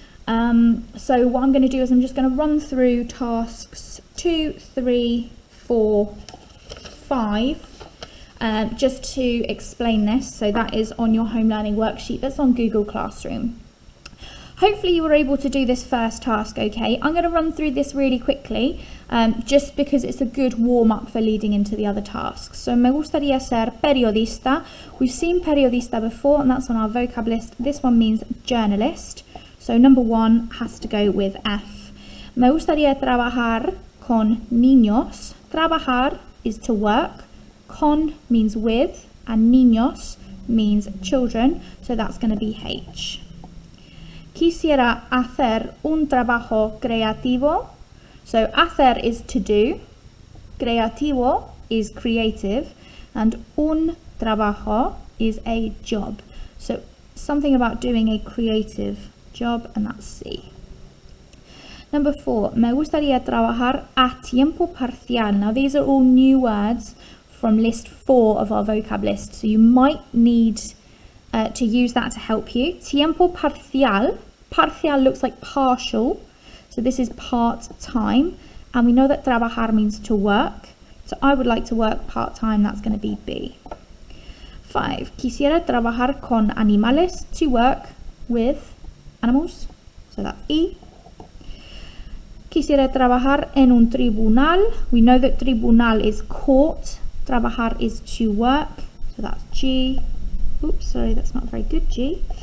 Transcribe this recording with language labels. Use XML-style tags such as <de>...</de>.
<en>So what I'm going to do is I'm just going to run through tasks 2, 3, 4, 5, just to explain this. So that is on your home learning worksheet that's on Google Classroom. Hopefully you were able to do this first task okay. I'm going to run through this really quickly, just because it's a good warm-up for leading into the other tasks.</en> <es>So, me gustaría ser periodista.</es> <en>We've seen periodista before, and that's on our vocab list. This one means journalist. So number 1 has to go with F.</en> <es>Me gustaría trabajar con niños.</es> <en>Trabajar is to work. Con means with, and niños means children. So that's going to be H.</en> <es>Quisiera hacer un trabajo creativo.</es> <en>So hacer is to do, creativo is creative, and un trabajo is a job. So something about doing a creative job, and that's C.</en> <es>Number 4, me gustaría trabajar a tiempo parcial.</es> <en>Now these are all new words from list 4 of our vocab list, so you might need to use that to help you.</en> <es>Tiempo parcial.</es> <en>Parcial looks like partial, so this is part-time, and we know that trabajar means to work, so I would like to work part-time, that's going to be B. 5.</en> <es>Quisiera trabajar con animales,</es> <en>to work with animals, so that's E.</en> <es>Quisiera trabajar en un tribunal.</es> <en>We know that tribunal is court, trabajar is to work, so that's G. Oops, sorry, that's not very good, G.</en>